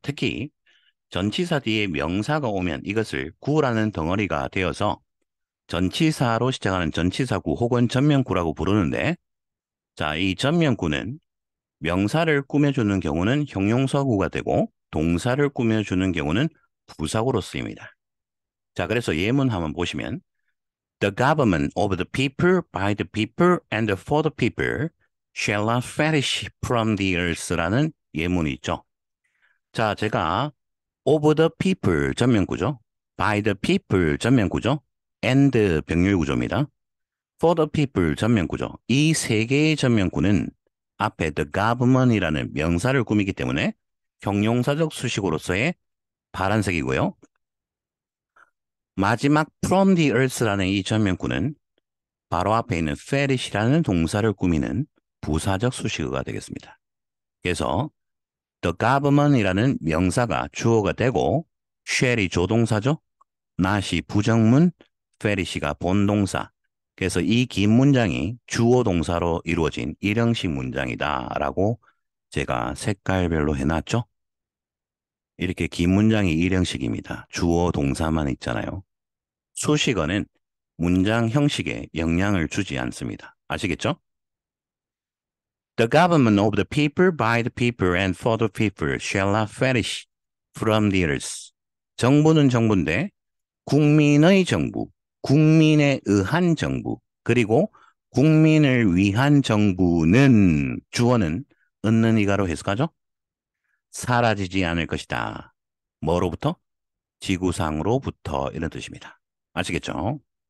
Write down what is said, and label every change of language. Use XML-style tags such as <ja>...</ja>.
<ko>특히 전치사 뒤에 명사가 오면 이것을 구라는 덩어리가 되어서 전치사로 시작하는 전치사구 혹은 전면구라고 부르는데, 자, 이 전면구는 명사를 꾸며주는 경우는 형용사구가 되고 동사를 꾸며주는 경우는 부사구로 쓰입니다. 자, 그래서 예문 한번 보시면</ko> <en>The government of the people, by the people, and for the people shall not perish from the earth</en> <ko>라는 예문이 있죠. 자, 제가</ko> <en>of the people</en> <ko>전면구죠.</ko> <en>by the people</en> <ko>전면구죠. and 병렬구조입니다.</ko> <en>for the people</en> <ko>전면구죠. 이 세 개의 전면구는 앞에 the government이라는 명사를 꾸미기 때문에 형용사적 수식어로서의 파란색이고요. 마지막</ko> <en>from the earth</en> <ko>라는 이 전면구는 바로 앞에 있는 ferish라는 동사를 꾸미는 부사적 수식어가 되겠습니다. 그래서 the government이라는 명사가 주어가 되고 shall이 조동사죠. not이 부정문, ferish가 본동사. 그래서 이 긴 문장이 주어 동사로 이루어진 일형식 문장이다라고 제가 색깔별로 해놨죠. 이렇게 긴 문장이 일형식입니다. 주어 동사만 있잖아요. 수식어는 문장 형식에 영향을 주지 않습니다. 아시겠죠?</ko> <en>The government of the people, by the people, and for the people shall not perish from the earth.</en> <ko>정부는 정부인데 국민의 정부, 국민에 의한 정부, 그리고 국민을 위한 정부는 주어는 얻는 이가로 해석하죠? 사라지지 않을 것이다. 뭐로부터? 지구상으로부터 이런 뜻입니다. 아시겠죠?</ko>